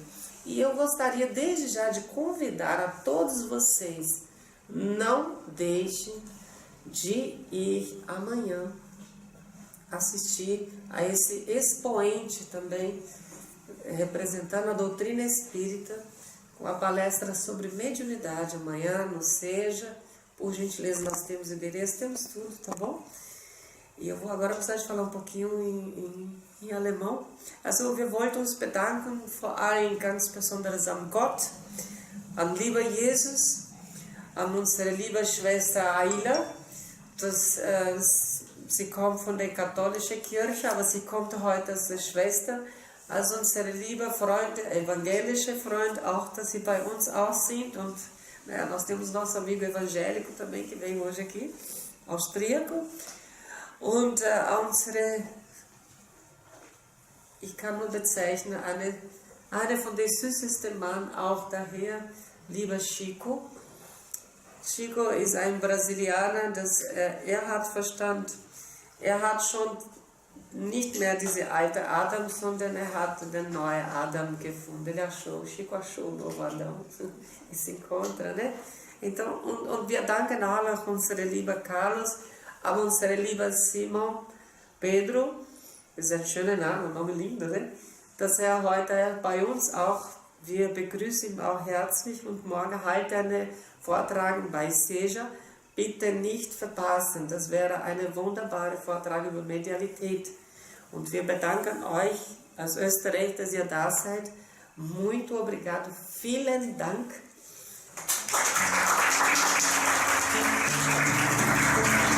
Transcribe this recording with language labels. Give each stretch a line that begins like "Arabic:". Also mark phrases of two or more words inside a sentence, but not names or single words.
Portuguese: E eu gostaria desde já de convidar a todos vocês, não deixem de ir amanhã assistir a esse expoente também, representando a doutrina espírita, com a palestra sobre mediunidade amanhã, no Seja. Por gentileza, nós temos endereço, temos tudo, tá bom? E eu vou agora precisar de falar um pouquinho em alemão.
German: Also, wir wollten uns bedanken vor allem ganz besonders an Gott, an lieber Jesus, an unsere liebe Schwester Aila. Sie kommt von der katholischen Kirche, aber sie kommt heute als Schwester, als unsere liebe Freunde, evangelische Freunde, auch, dass sie bei uns auch sind.
Portuguese: Und nós temos nosso amigo evangélico também, que veio hoje aqui, austríaco.
German: Und ich kann nur bezeichnen, eine von den süßesten Mann auch daher, lieber Chico. Chico ist ein Brasilianer, er hat Verstand, er hat schon nicht mehr diese alte Adam, sondern er hat den neuen Adam gefunden.
Portuguese: Chico achou o novo Adão e se encontra, né? Então,
German: und wir danken auch unsere liebe Carlos, aber unsere liebe Simon Pedro, ist ein schöner Name,
Portuguese: Name lindo,
German: ne? Dass er heute bei uns auch, wir begrüßen ihn auch herzlich und morgen halt einen Vortrag bei Seja. Bitte nicht verpassen, das wäre eine wunderbare Vortrag über Medialität. Und wir bedanken euch aus Österreich, dass ihr da seid.
Portuguese: Muito obrigado,
German: vielen Dank.